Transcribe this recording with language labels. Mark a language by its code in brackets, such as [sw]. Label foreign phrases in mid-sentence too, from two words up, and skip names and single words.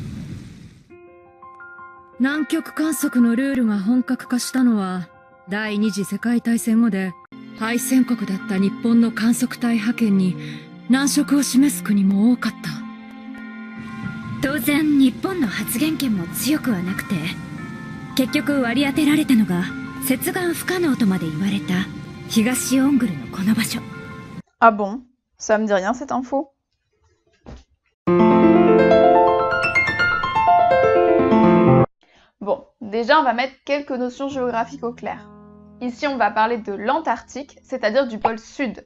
[ja] 南極観測のルールが本格化したのは第二次世界大戦後で、敗戦国だった日本の観測隊派遣に難色を示す国も多かった。当然日本の発言権も強くはなくて、結局割り当てられたのが接岸不可能とまで言われた東オングルのこの場所。 [fr] Ah bon? Ça me dit rien cette info. Bon, déjà on va mettre quelques notions géographiques au clair. Ici on va parler de l'Antarctique, c'est-à-dire du pôle sud.